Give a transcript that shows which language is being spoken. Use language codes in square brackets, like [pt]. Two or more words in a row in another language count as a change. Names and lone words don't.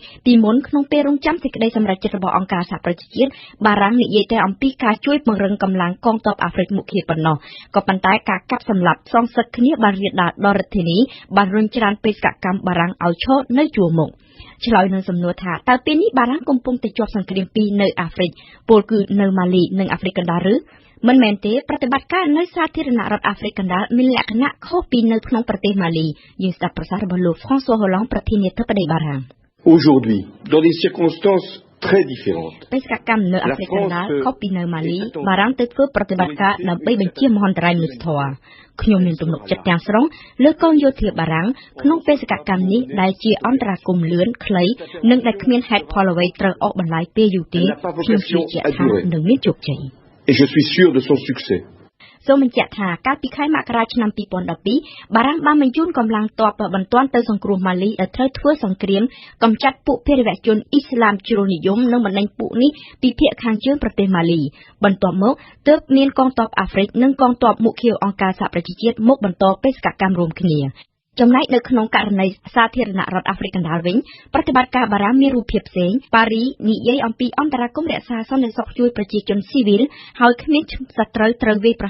[km] ពីមុនក្នុងពេលរងចាំសេចក្តីសម្រេចចិត្តរបស់អង្គការសហប្រជាជាតិបារាំងនិយាយតែអំពីការជួយពង្រឹងកម្លាំងកងទ័ពអាហ្វ្រិកមុខប៉ុណ្ណោះក៏ប៉ុន្តែការកាប់សម្លាប់សងសឹកគ្នាបានរាលដាលដល់រដ្ឋធានីបានរុញច្រានបេសកកម្មបារាំងឲ្យឈរនៅជួរមុខឆ្លើយនឹងសំណួរថាតើពេលនេះបារាំងកំពុងតែជាប់សង្គ្រាមពីរនៅអាហ្វ្រិកពលគឺនៅម៉ាលីនិងអាហ្វ្រិកកណ្ដាលឬមិនមែនទេប្រតិបត្តិការនៅសាធារណរដ្ឋអាហ្វ្រិកកណ្ដាលមានលក្ខណៈខុសពីនៅក្នុងប្រទេសម៉ាលីយើងស្ដាប់ប្រសាសន៍របស់លោក François Hollande ប្រធានាធិបតីបារាំង [fr] Aujourd'hui dans des circonstances très différentes [km] បេសកកម្មនៅអាហ្វ្រិកកណ្ដាលខុសពីនៅម៉ាលីបារាំងទៅធ្វើប្រតិបត្តិការដើម្បីបញ្ជាមហន្តរាយមនុស្សធម៌ខ្ញុំមានទំនុកចិត្តទាំងស្រុងលើកងយោធាបារាំងក្នុងបេសកកម្មនេះដែលជាអន្តរាគមន៍លឿនខ្លីនិងដែលគ្មានហេតុផលអ្វីត្រូវអស់បន្លាយពេលយូរទេខ្ញុំជឿជាក់ថានឹងមានជោគជ័យ [fr] Et je suis sûr de son succès [km] សូមបញ្ជាក់ថាកាលពីខែមករាឆ្នាំ2012បារាំងបានបញ្ជូនកម្លាំងទ័ពបន្ទាន់ទៅសង្គ្រោះម៉ាលីដែលត្រូវធ្វើសង្គ្រាមកម្ចាត់ពួកភេរ វជនអ៊ីស្លាមជ្រុលនិយមនិងបណ្ដេញពួកនេះពីភាគខាងជើងប្រទេសម៉ាលីបន្ទាប់មកទើបមានកងទ័ពអាហ្វ្រិកនិងកងទ័ពមុខអង្គការសហប្រជាជាតិមកបន្តបេសកកម្មរួមគ្នាចំណែកនៅក្នុងករណីសាធារណរដ្ឋអាហ្វ្រិកកណ្ដាលវិញប្រតិបត្តិការបារាំងមានរូបភាពផ្សេងប៉ារីនិយាយអំពីអន្តរាគមន៍រក្សាសន្តិសុខជួយប្រជាជនស៊ីវិលហើយគ្មានសត្រូវវាយប្រ